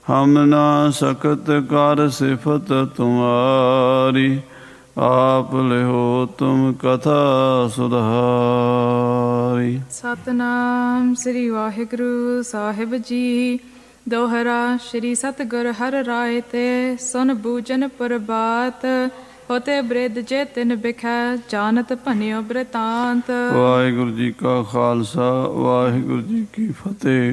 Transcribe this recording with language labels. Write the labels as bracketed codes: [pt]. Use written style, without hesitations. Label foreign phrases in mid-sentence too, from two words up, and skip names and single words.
[hi] हम ना सकत कर सिफत तुम्हारी, आप लिहो तुम कथा सुधारी। [pa] ਸਤਨਾਮ ਸ੍ਰੀ ਵਾਹਿਗੁਰੂ ਸਾਹਿਬ ਜੀ। [hi] दोहरा श्री सतिगुर हरि राइ ते सुन बूझन प्रबात होते ब्रिध जे तिन बिखै जानत भनिओ ब्रितांत। [pa] ਵਾਹਿਗੁਰੂ ਜੀ ਕਾ ਖਾਲਸਾ ਵਾਹਿਗੁਰੂ ਜੀ ਕੀ ਫਤਿਹ।